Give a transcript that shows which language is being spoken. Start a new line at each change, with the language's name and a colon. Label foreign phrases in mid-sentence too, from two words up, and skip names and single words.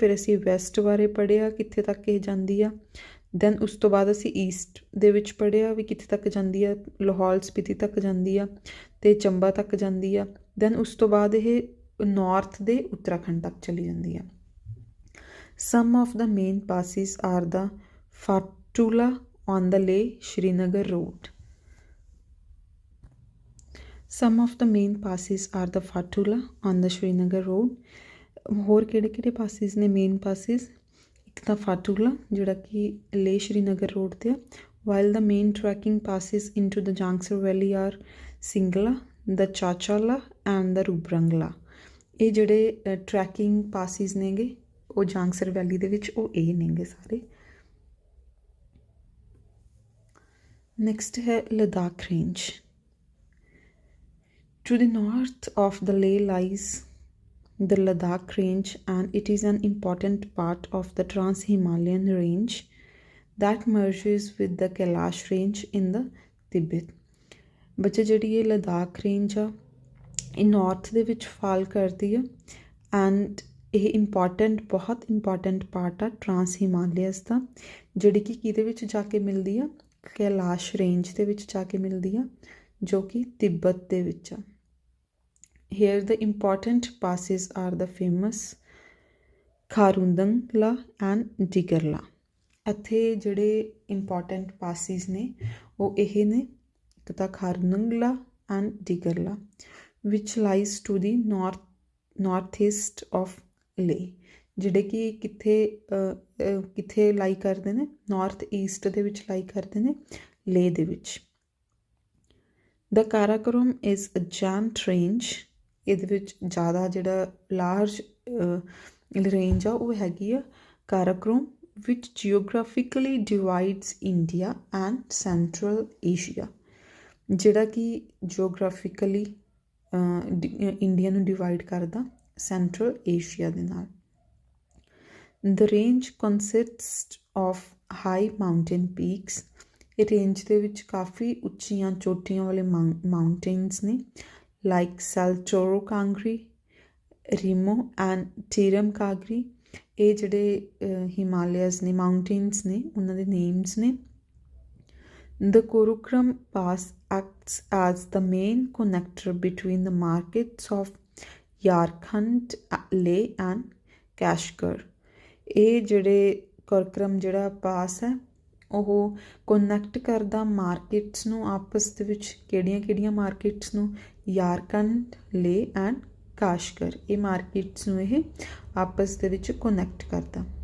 Punjabi: ਫਿਰ ਅਸੀਂ ਵੈਸਟ ਬਾਰੇ ਪੜ੍ਹਿਆ ਕਿੱਥੇ ਤੱਕ ਇਹ ਜਾਂਦੀ ਆ। ਦੈਨ ਉਸ ਤੋਂ ਬਾਅਦ ਅਸੀਂ ਈਸਟ ਦੇ ਵਿੱਚ ਪੜ੍ਹਿਆ ਵੀ ਕਿੱਥੇ ਤੱਕ ਜਾਂਦੀ ਆ, ਲਾਹੌਲ ਸਪੀਤੀ ਤੱਕ ਜਾਂਦੀ ਆ ਅਤੇ ਚੰਬਾ ਤੱਕ ਜਾਂਦੀ ਆ। ਦੈਨ ਉਸ ਤੋਂ ਬਾਅਦ ਇਹ ਨਾਰਥ ਦੇ ਉੱਤਰਾਖੰਡ ਤੱਕ ਚਲੀ ਜਾਂਦੀ ਆ।
English: Some of the main passes are the Fatula on the Leh Srinagar road. Some of the main passes are the Fatula on the Srinagar road।
Punjabi: ਹੋਰ ਕਿਹੜੇ ਪਾਸਿਸ ਨੇ ਮੇਨ ਪਾਸਿਸ? ਇੱਕ ਤਾਂ ਫਾਟੂਲਾ ਜਿਹੜਾ ਕਿ ਲੇਹ ਸ਼੍ਰੀਨਗਰ ਰੋਡ 'ਤੇ ਆ।
English: While the main trekking passes into the Jhanskar valley are Singla, the Chachala and the Rubrangla.
Punjabi: ਇਹ ਜਿਹੜੇ ਟਰੈਕਿੰਗ ਪਾਸਿਸ ਨੇਗੇ ਉਹ ਝਾਂਸਕਰ ਵੈਲੀ ਦੇ ਵਿੱਚ ਉਹ ਇਹ ਨੇਗੇ ਸਾਰੇ। ਨੈਕਸਟ ਹੈ ਲਦਾਖ ਰੇਂਜ।
English: To the north of the Leh lies the Ladakh range, and it is an important part of the Trans-Himalayan range that merges with the Kailash range in the Tibet।
Punjabi: ਬੱਚੇ ਜਿਹੜੀ ਇਹ ਲਦਾਖ ਰੇਂਜ ਆ ਇਹ ਨਾਰਥ ਦੇ ਵਿੱਚ ਫਾਲ ਕਰਦੀ ਆ ਐਂਡ ਇਹ ਬਹੁਤ
English: important part
Punjabi: ਆ ਟਰਾਂਸ ਹਿਮਾਲਿਆਸ ਦਾ, ਜਿਹੜੀ ਕਿ ਕਿਹਦੇ ਵਿੱਚ ਜਾ ਕੇ ਮਿਲਦੀ ਆ, ਕੈਲਾਸ਼ ਰੇਂਜ ਦੇ ਵਿੱਚ ਜਾ ਕੇ ਮਿਲਦੀ ਆ, ਜੋ ਕਿ ਤਿੱਬਤ ਦੇ ਵਿੱਚ ਆ।
English: Here the important passes are the famous Kharundangla and Digarla.
Punjabi: ਇੱਥੇ ਜਿਹੜੇ ਇੰਪੋਰਟੈਂਟ ਪਾਸਿਸ ਨੇ ਉਹ ਇਹ ਨੇ, ਇੱਕ ਤਾਂ ਖਾਰੁੰਦੰਗਲਾ ਐਂਡ ਡਿਗਰਲਾ
English: which lies to the northeast of Leh,
Punjabi: ਜਿਹੜੇ ਕਿ ਕਿੱਥੇ ਲਾਈ ਕਰਦੇ ਨੇ, ਨਾਰਥ ਈਸਟ ਦੇ ਵਿੱਚ ਲਾਈ ਕਰਦੇ ਨੇ, ਲੇਹ ਦੇ ਵਿੱਚ।
English: The Karakoram is a giant range,
Punjabi: ਇਹਦੇ ਵਿੱਚ ਜ਼ਿਆਦਾ ਜਿਹੜਾ
English: large range
Punjabi: ਆ ਉਹ ਹੈਗੀ ਆ ਕਾਰਾਕੋਰਮ,
English: which geographically divides India and Central Asia,
Punjabi: ਜਿਹੜਾ ਕਿ ਜਿਓਗ੍ਰਾਫਿਕਲੀ ਇੰਡੀਆ ਨੂੰ ਡਿਵਾਈਡ ਕਰਦਾ ਸੈਂਟਰਲ ਏਸ਼ੀਆ ਦੇ ਨਾਲ।
English: The range consist of high mountain peaks,
Punjabi: ਇਹ ਰੇਂਜ ਦੇ ਵਿੱਚ ਕਾਫੀ ਉੱਚੀਆਂ ਚੋਟੀਆਂ ਵਾਲੇ ਮਾਊਂਟੇਨਸ ਨੇ, ਲਾਈਕ ਸੈਲਚੋਰੋ ਕਾਂਗਰੀ, ਰੀਮੋ ਐਂਡ ਟੀਰਮ ਕਾਗਰੀ। ਇਹ ਜਿਹੜੇ ਹਿਮਾਲਿਆਸ ਨੇ, ਮਾਊਂਟੇਨਸ ਨੇ, ਉਹਨਾਂ ਦੇ ਨੇਮਸ ਨੇ।
English: The Karakoram Pass acts as the main connector between the markets of Yarkand, Leh and Kashgar।
Punjabi: ਇਹ ਜਿਹੜੇ ਕਰਾਕੋਰਮ ਜਿਹੜਾ ਪਾਸ ਹੈ ਉਹ ਕਨੈਕਟ ਕਰਦਾ ਮਾਰਕੀਟਸ ਨੂੰ ਆਪਸ ਦੇ ਵਿੱਚ। ਕਿਹੜੀਆਂ ਮਾਰਕੀਟਸ ਨੂੰ? ਯਾਰਕੰਡ, ਲੇਹ ਐਂਡ ਕਾਸ਼ਗਰ। ਇਹ ਮਾਰਕੀਟਸ ਨੂੰ ਇਹ ਆਪਸ ਦੇ ਵਿੱਚ ਕਨੈਕਟ ਕਰਦਾ।